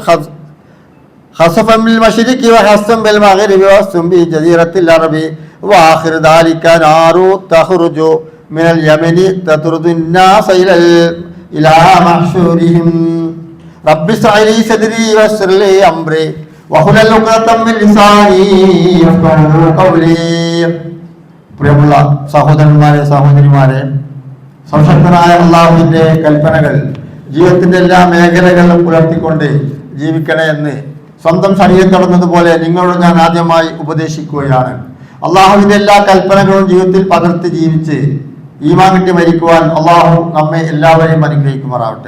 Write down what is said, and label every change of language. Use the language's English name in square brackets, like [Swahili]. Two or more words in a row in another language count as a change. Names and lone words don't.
[Arabic] خسفا بالمشرق وخسفا بالمغرب وخسفا بجزيرة العرب وآخر ذلك نار تخرج من اليمن تطرد الناس إلى محشورهم رب اشرح لي صدري ويسر لي أمري واحلل عقدة من لساني يفقهوا قولي. [Malayalam] പ്രിയമുള്ള സഹോദരന്മാരെ സഹോദരിമാരെ, സംശക്തനായ അല്ലാഹുവിന്റെ കൽപ്പനകൾ ജീവിതത്തിന്റെ എല്ലാ മേഖലകളിലും പുലർത്തിക്കൊണ്ട് ജീവിക്കണേ എന്ന് സ്വന്തം ശരീരത്തിൽ നടന്നതുപോലെ നിങ്ങളോട് ഞാൻ ആദ്യമായി ഉപദേശിക്കുകയാണ്. അള്ളാഹുവിന്റെ എല്ലാ കൽപ്പനകളും ജീവിതത്തിൽ പകർത്തി ജീവിച്ച് ഈമാൻ കിട്ടി മരിക്കുവാൻ അള്ളാഹു നമ്മെ എല്ലാവരെയും അനുഗ്രഹിക്കുമാറാവട്ടെ.